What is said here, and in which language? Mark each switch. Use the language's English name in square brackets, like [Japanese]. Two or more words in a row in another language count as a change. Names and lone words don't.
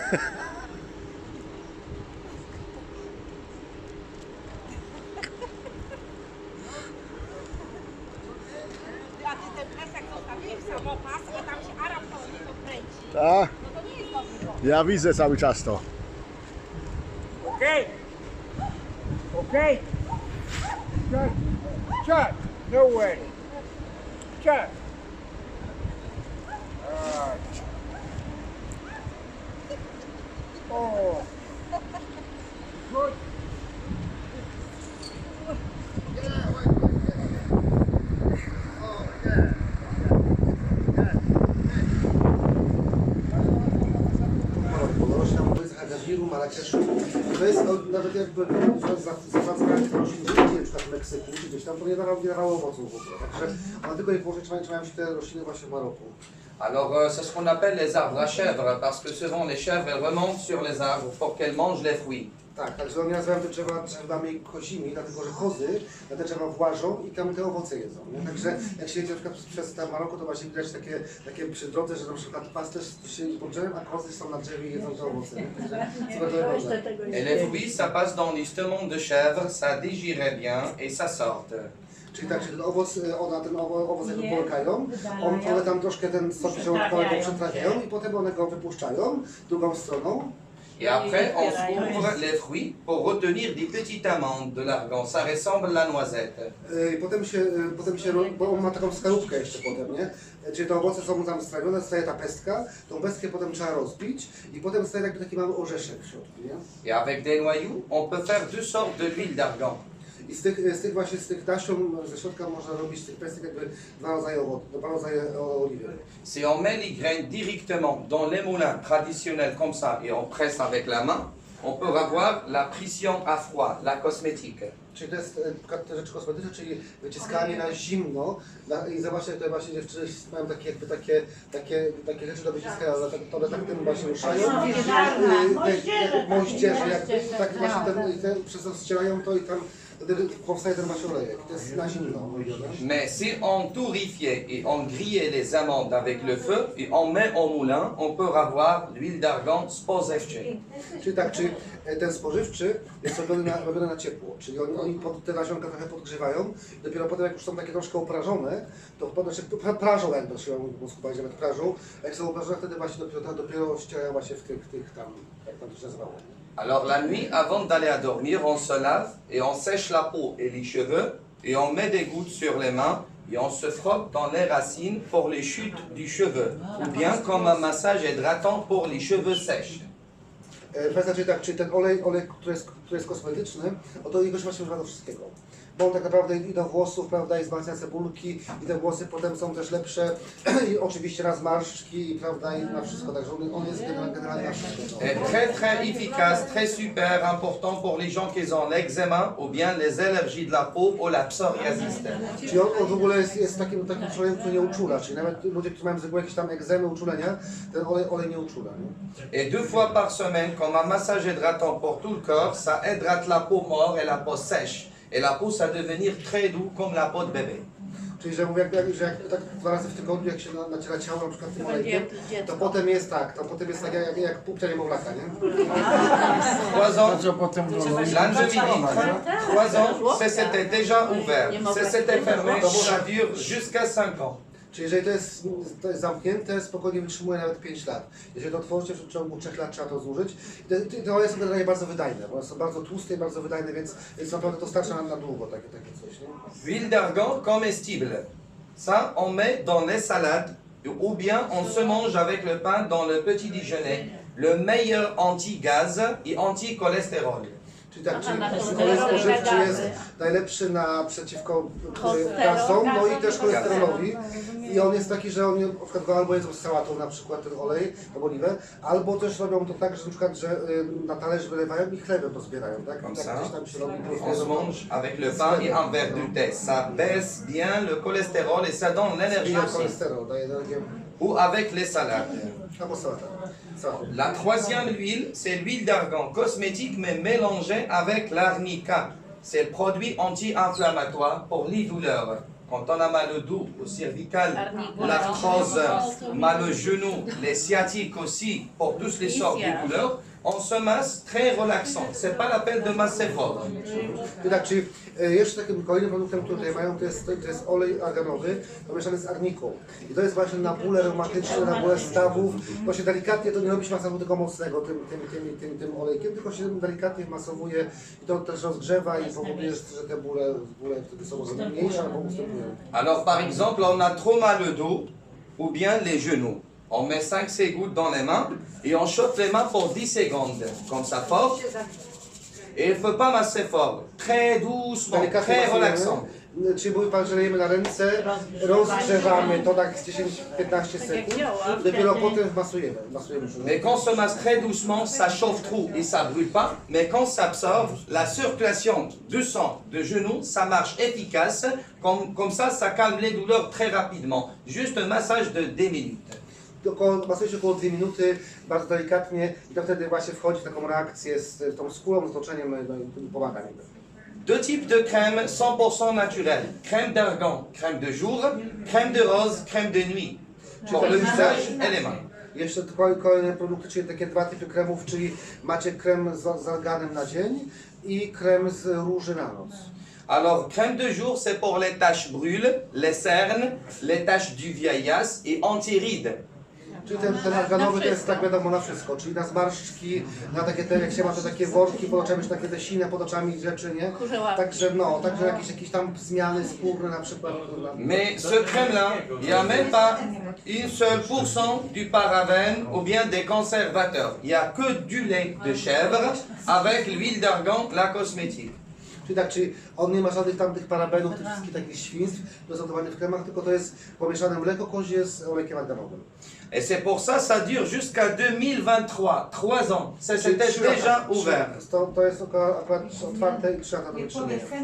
[Polish] A ty ten plecak zostawiłeś samopas, a tam się Arab to kręci. Tak, No to nie jest dobry. ja widzę cały czas to. [English] Okay. Okay. Shut. Shut. No way. Shut. Oh. Good. [Polish] Gaziru, Marrakeszu. To jest nawet jakby zatracając roślin gdzieś, na przykład w Meksyku, czy gdzieś tam, to nie dawało owoców w ogóle. Także one tylko i wyłącznie trzymają się te rośliny właśnie w Maroku. [French] Alors, c'est ce qu'on appelle les arbres à chèvres, parce que souvent les chèvres, elles remontent sur les arbres pour qu'elles mangent les fruits. [Polish] Tak, także oni nazywają te drzewa drzewami kozimi, dlatego że kozy na te drzewa włażą i tam te owoce jedzą. Nie? Także jak się jedzie na przykład przez te Maroko, to właśnie widać takie przy drodze, że na przykład pasterz siedzi pod drzewem, a kozy są na drzewie i jedzą te owoce. Także super to wygląda. [French] Et les fruits, ça passe dans l'estomac de chèvre, ça digérait bien et ça sorte. [Polish] Czyli tak, że ten owoc, ten owoc jakby połykają, one tam troszkę ten sok żołądkowy przetrawiają i potem one go wypuszczają drugą stroną. [French] Et après, on ouvre les fruits pour retenir des petites amandes de l'argan. Ça ressemble à la noisette. [Polish] I potem się, bo on ma taką skorupkę jeszcze potem, nie? Czyli te owoce są tam strawione, staje ta pestka, tą pestkę potem trzeba rozbić i potem staje jakby taki mały orzeszek w środku, nie? [French] Et avec des noyaux, on peut faire deux sortes de l'huile d'argan. [Polish] I z tych nasion ze środka można robić z tych pestek jakby dwa rodzaje oliwy. [French] Si on met les graines directement dans les moulins traditionnels comme ça et on presse avec la main, on peut avoir la pression à froid, la cosmétique. [Polish] Czyli to jest te rzeczy kosmetyczne, czyli wyciskanie na zimno. I zobaczcie, tutaj właśnie dziewczyny mają takie rzeczy do wyciskania, one tak tym właśnie ruszają. Moździerze jakby, tak właśnie przez to ścierają to i tam wtedy powstaje ten właśnie olejek. To jest na zimno robione. [French] Mais si on torréfiait et on grillait les amandes avec le feu et on met au moulin, on peut avoir l'huile d'argan spożywczej. [Polish] Czyli tak, czy ten spożywczy jest robiony na ciepło, czyli oni te nasionka trochę podgrzewają, dopiero potem jak już są takie troszkę oprażone, to potem się prażą, jakby się powiedzieć, nawet prażą, a jak są oprażone, wtedy właśnie dopiero ścierają właśnie w tych tam, jak tam to się nazywało. [French] Alors la nuit, avant d'aller à dormir, on se lave et on sèche la peau et les cheveux et on met des gouttes sur les mains et on se frotte dans les racines pour les chutes du cheveu ou bien comme un massage hydratant pour les cheveux sèches. [Polish] Kwestia, czyli tak, czy ten olej który jest kosmetyczny, to jego się właśnie używa do wszystkiego. Bo on tak naprawdę i do włosów, prawda, i wzmacnia cebulki, i te włosy potem są też lepsze, i oczywiście na zmarszczki, prawda, i na wszystko, także on jest generalnie na wszystko. [French] Très très efficace, très super important pour les gens qui ont l'eczéma ou bien les allergies de la peau ou la psoriasis. [Polish] Czyli on w ogóle jest takim człowiekiem, który nie uczula, czyli nawet ludzie, którzy mają zwykłe jakieś tam egzemy, uczulenia, ten olej nie uczula. Nie? [French] Et 2 fois par semaine, comme un massage hydratant pour tout le corps, ça hydrate la peau morte et la peau sèche. Et la peau, ça devenir très doux comme la peau de bébé. [Polish] Czyli, że mówię, że jak tak 2 razy w tygodniu, jak się naciera ciało na przykład tym olejkiem, to potem jest tak, jak pupcia niemowlaka, nie? [French] 3 ans, l'angevini, 3 ans, ça s'était déjà ouvert, ça s'était fermé, ça dure jusqu'à 5 ans. [Polish] Czyli jeżeli to jest zamknięte, spokojnie wytrzymuje nawet 5 lat. Jeżeli to otworzycie w ciągu 3 lat, trzeba to zużyć. Te oleje są generalnie bardzo wydajne, bo one są bardzo tłuste i bardzo wydajne, więc naprawdę to starcza nam na długo takie coś. Nie? [French] Huile d'argan comestible. Ça, on met dans les salades ou bien on se mange avec le pain dans le petit déjeuner. Le meilleur anti-gaz et anti-cholestérol. [Polish] Czyli tak, czyli olej spożywczy jest najlepszy przeciwko gasom, no i też cholesterolowi. I on jest taki, że oni na przykład go albo jedzą z sałatą na przykład ten olej, albo oliwę, albo też robią to tak, że na przykład, że na talerz wylewają i chlebem to zbierają, tak? [French] Comme [Polish] Tak [French] ça, [Polish] gdzieś tam się robi. [French] on se mange avec le pain et un verre de thé. Ça baisse bien le cholestérol et ça donne l'énergie [Polish] Zbija [French] aussi. [Polish] cholesterol, daje energię. [French] Ou avec les salades. [Polish] Albo sałata. [French] La troisième huile, c'est l'huile d'argan cosmétique mais mélangée avec l'arnica. C'est le produit anti-inflammatoire pour les douleurs. Quand on a mal au dos, au cervical, l'arthrose, mal au genou, les sciatiques aussi, pour tous les sortes de douleurs, on se masse très relaxant. C'est pas la peine de masser fort. [Polish] I tak, czyli jeszcze takim kolejnym produktem, który tutaj mają, to jest olej arganowy pomieszany z arniką. I to jest właśnie na bóle reumatyczne, na bóle stawów. Właśnie delikatnie to nie robi się masażu tylko mocnego tym olejkiem, tylko się delikatnie masowuje i to też rozgrzewa i powoduje, że te bóle wtedy są może mniejsze albo ustępują. [French] Alors par exemple, on a trop mal au dos ou bien les genoux. On met 5-6 gouttes dans les mains et on chauffe les mains pour 10 secondes, comme ça fort. Et il ne faut pas masser fort, très doucement, très relaxant. [Polish] Czyli mówi pan, że lejemy na ręce, rozgrzewamy to tak z 10-15 sekund, dopiero potem masujemy. [French] Mais quand on se masse très doucement, ça chauffe trop et ça brûle pas. Mais quand ça absorbe, la circulation du sang de genou, ça marche efficace. Comme ça, ça calme les douleurs très rapidement. Juste un massage de 2 minutes. [Polish] Masuje się około 2 minuty, bardzo delikatnie i to wtedy właśnie wchodzi w taką reakcję z tą skórą, z otoczeniem, no i pomaga niby. [French] 2 types de crème 100% naturelle. Crème d'argan, crème de jour, crème de rose, crème de nuit. Pour le visage et les mains. [Polish] Jeszcze kolejne produkty, czyli takie 2 typy kremów, czyli macie krem z arganem na dzień i krem z róży na noc. [French] Alors, crème de jour, c'est pour les taches brûles, les cernes, les taches du vieillesse et anti-rides. [Polish] Czyli ten arganowy to jest tak wiadomo na wszystko, czyli na zmarszczki, na takie jak się ma te takie worki pod oczami, czy takie te sine pod oczami rzeczy, nie? Także jakieś tam zmiany skórne na przykład. [French] Mais ce crème-là, il n'y a même pas une seule pourcent du paraben ou bien des conservateurs. Il n'y a que du lait de chèvre avec l'huile d'argan, la cosmétique. [Polish] Czyli on nie ma żadnych tamtych parabenów, tych wszystkich takich świństw prezentowanych w kremach, tylko to jest pomieszane mleko kozie z olejkiem arganowym. [French] Et c'est pour ça, ça dure jusqu'à 2023, 3 ans. Ça s'était déjà ouvert. [Polish] To jest akurat otwarte i 3 lata do wytrzymania.